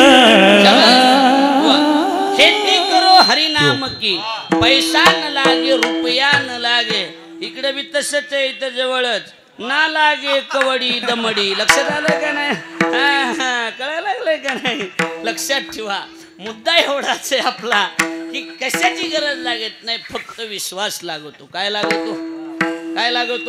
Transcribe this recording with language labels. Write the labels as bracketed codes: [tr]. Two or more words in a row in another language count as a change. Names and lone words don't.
[hi] खेती करो हरि नाम की, पैसा न लागे रुपया न लागे. [mr] इकडे बी तसंच आहे, इथं जवळच ना लागे कवडी दमडी. लक्षात आलं का नाही? कळायला लागलंय का नाही? लक्षात ठेवा, मुद्दा एवढाच आहे आपला की कशाची गरज लागत नाही, फक्त विश्वास लागतो. काय लागतो? काय लागतो?